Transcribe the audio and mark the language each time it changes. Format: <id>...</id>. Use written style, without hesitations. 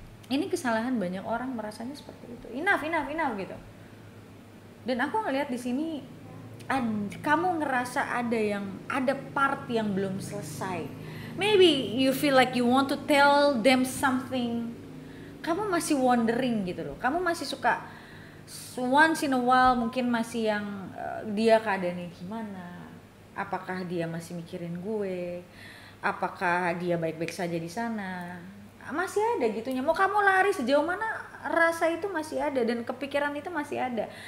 <id>Ini kesalahan banyak orang merasanya seperti itu. Enough gitu. Dan aku ngelihat di sini kamu ngerasa ada part yang belum selesai.</id> <en>Maybe you feel like you want to tell them something.</en> <id>Kamu masih wondering gitu loh. Kamu masih suka</id> <en>once in a while</en> <id>mungkin masih yang dia keadaannya gimana, apakah dia masih mikirin gue, apakah dia baik-baik saja di sana, masih ada gitunya. Mau kamu lari sejauh mana, rasa itu masih ada dan kepikiran itu masih ada.</id>